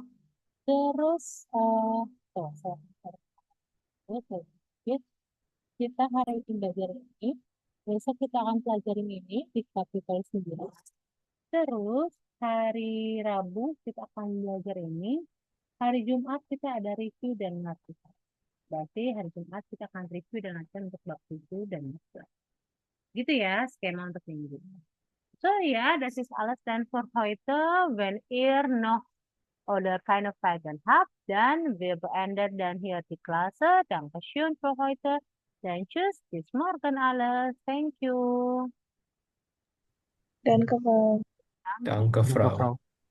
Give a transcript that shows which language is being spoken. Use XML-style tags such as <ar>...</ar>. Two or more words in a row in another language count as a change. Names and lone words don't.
<id>Terus, kita hari ini belajar ini, besok kita akan pelajarin ini di kapitel 9. Terus hari Rabu kita akan belajar ini, hari Jumat kita ada review dan latihan. Berarti hari Jumat kita akan review dan latihan untuk bab 7 dan 11. Gitu ya skema untuk minggu.</id> <de>So ja, das ist alles dann für heute. Wenn ihr noch oder keine Fragen habt, dann wir beenden dann hier die Klasse. Dankeschön für heute. Dann tschüss, bis morgen alles.</de> <en>Thank you.</en> <id>dan ke</id> <de>Danke, Frau. Frau.</de>